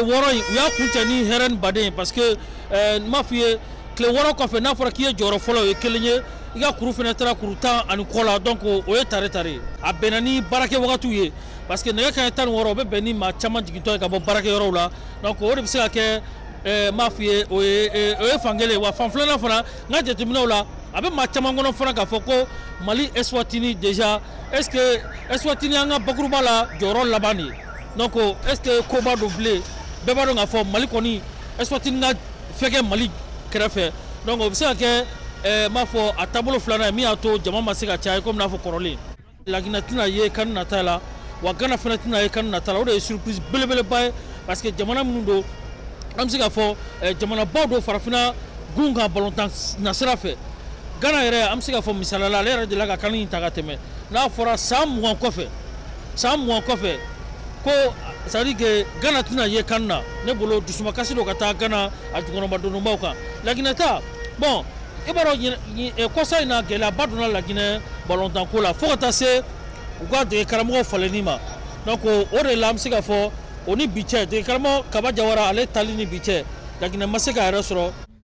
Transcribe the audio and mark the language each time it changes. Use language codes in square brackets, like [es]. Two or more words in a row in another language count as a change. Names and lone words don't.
[bm] 6 in u y'a kuncɛ ni hɛrɛ ni baden ye [fr] parce que [bm] n m'a f'i ye tile 6 kɔfɛ n'a fɔra k'i ye jɔyɔrɔ fɔlɔ o ye 1 ye i ka kuru fana taara kuru 10 ani kɔ la donc o ye tare tare a bɛnna ni baarakɛ wagatiw ye [fr] parce que [bm] nɛgɛ kanɲɛ 16 o bɛ bɛn ni maa caman jigintɔ ye ka bɔ baarakɛyɔrɔw la donc o de bɛ se ka kɛ n m'a f'i ye o ye fan kelen ye wa fan filanan fana n ka jateminɛw la a bɛ maa caman kɔnɔ fana k'a fɔ ko Mali Eswatini [fr] déjà est ce que [bm] Eswatini an ka bakuruba la jɔyɔrɔ laban de ye donc [fr] est ce que [bm] koba don bilen bɛɛ b'a dɔn k'a fɔ Mali kɔni Eswatini ka fɛn kɛ Mali kɛrɛfɛ donc o bɛ se ka kɛ n b'a fɔ a taabolo filanan ye min y'a to jama ma se ka caya komi n'a fɔ kɔrɔlen Laginɛ tɛna ye kani nata la wa Gana fana tɛna ye kani nata la o de ye surprise belebeleba ye [fr] parce que [bm] jamana minnu don an bɛ se k'a fɔ jamanabaw don farafinna gun kan ballontan nasira fɛ Gana yɛrɛ an bɛ se k'a fɔ misaliya la ale yɛrɛ delila ka kani in ta ka tɛmɛ n'a fɔra san 20 kɔfɛ ko [fr] ça veut dire que [bm] Gana tɛna ye kani na ne bolo dusumakasi don ka taa Gana a jukɔrɔmadonbaw kan Laginɛ ta bon i b'a dɔn kɔsa in na gɛlɛyaba donna Laginɛ ballontan ko la fo ka taa se u ka dege karamɔgɔ falenni ma donc o de la an bɛ se k'a fɔ o ni bi cɛ dege karamɔgɔ Kaba Jawara ale tali ni bi cɛ Laginɛ ma se k'a yɛrɛ sɔrɔ